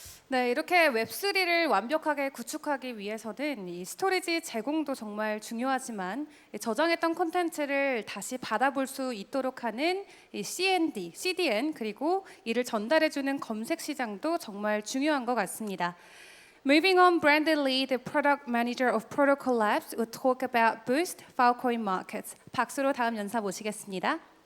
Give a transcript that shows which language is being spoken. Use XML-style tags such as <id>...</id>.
<ko>네, 이렇게 웹3를 완벽하게 구축하기 위해서는 이 스토리지 제공도 정말 중요하지만 저장했던 콘텐츠를 다시 받아볼 수 있도록 하는 이 CDN 그리고 이를 전달해주는 검색 시장도 정말 중요한 것 같습니다.</ko> <en>Moving on, Brandon Lee, the product manager of Protocol Labs, will talk about Boost Falcon Markets.</en> <ko>박수로 다음 연사 모시겠습니다.</ko>